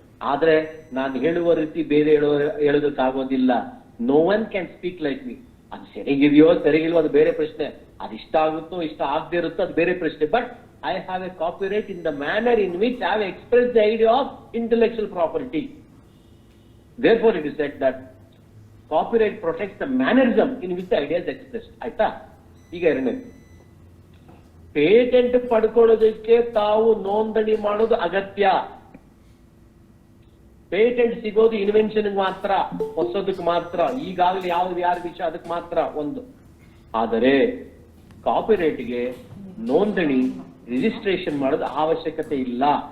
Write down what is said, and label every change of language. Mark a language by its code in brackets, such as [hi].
[kn] ಆದ್ರೆ ನಾನು ಹೇಳುವ ರೀತಿ ಬೇರೆ ಹೇಳೋದಕ್ಕಾಗೋದಿಲ್ಲ. [en] No one can speak like me. [kn] ಅದು ಸರಿಗಿದೆಯೋ ಸರಿಗಿಲ್ವೋ ಅದು ಬೇರೆ ಪ್ರಶ್ನೆ, ಅದು ಇಷ್ಟ ಆಗುತ್ತೋ ಇಷ್ಟ ಆಗದೆ ಇರುತ್ತೋ ಅದು ಬೇರೆ ಪ್ರಶ್ನೆ. [en] But I have a copyright in the manner in which I have express the idea of intellectual property. Therefore it is said that copyright protects the mannerism in which the idea is expressed. [kn] ಆಯ್ತಾ? ಈಗ ಎರಡನೇದು, patent ಪಡ್ಕೊಳ್ಳೋದಕ್ಕೆ ತಾವು ನೋಂದಣಿ ಮಾಡೋದು ಅಗತ್ಯ. Patent ಸಿಗೋದು invention ಮಾತ್ರ, ಹೊಸದಕ್ಕೆ ಮಾತ್ರ, ಈಗಾಗಲೇ ಯಾರ ವಿಷಯ ಅದಕ್ಕೆ ಮಾತ್ರ ಒಂದು. ಆದರೆ ಕಾಪಿರೈಟ್ಗೆ ನೋಂದಣಿ, ರಿಜಿಸ್ಟ್ರೇಷನ್ ಮಾಡೋದು ಅವಶ್ಯಕತೆ ಇಲ್ಲ.